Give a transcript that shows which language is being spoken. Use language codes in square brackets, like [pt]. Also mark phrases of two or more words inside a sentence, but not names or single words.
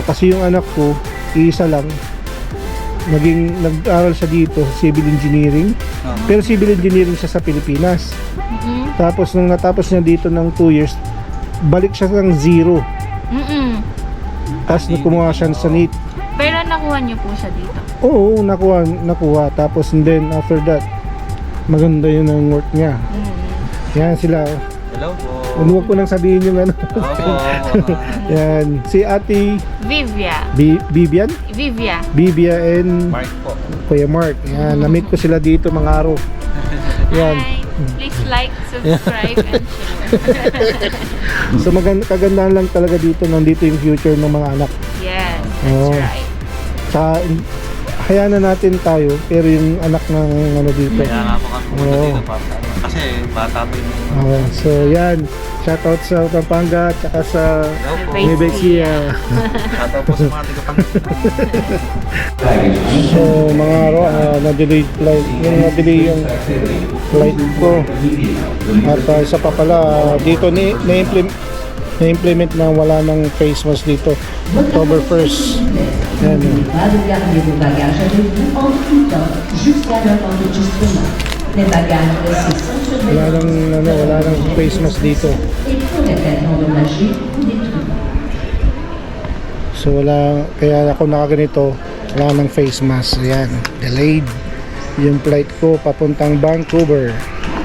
[tl] kasi yung anak ko isa lang nag-aral siya dito [en] civil engineering. [tl] Pero [en] civil engineering [tl] siya sa Pilipinas. Tapos nung natapos niya dito ng 2 years, balik siya ng 0. Tapos kumuha siya sa NEET. Pero nakuha niyo po siya dito. Oo, nakuha. Tapos [en] and then after that, [tl] maganda yun ang work niya. Yan sila. Hello po. Huwag ko nang sabihin yung ano. Opo. Yan. Si Ate Vivia. Vivian? Vivia and Mark po. Kuya Mark. Yan. Na-meet ko sila dito mga araw. Yan. Hi. [en] Please like, subscribe, and share. [tl] So kagandahan lang talaga dito. Nandito yung future ng mga anak. [en] Yes, that's [tl] Oo. [en] right. [tl] Sa hayaan na natin tayo. Pero yung anak ng ano dito. Kaya nga po kami pumunta Oo. dito pa. Kasi bata po yung... So yan. Shoutout sa Pampanga at saka sa Hello po. Nebesia. Shoutout po sa mga taga-Pangasinan. So mga araw, na-delay flight. Na-delay yung flight ko. At isa pa pala, dito na-implement na wala ng [en] face mask [tl] dito. October 1st. Yan. [fr] Pas de garder vos bagages avec vous en tout temps jusqu'à leur enregistrement. Les bagages restés sans surveillance [tl] Wala nang [en] face mask [tl] dito. [fr] et pourraient être endommagés ou détruits. [tl] So kaya ako nakaganito, wala nang [en] face mask. [tl] Ayan, delayed yung flight ko papuntang Vancouver.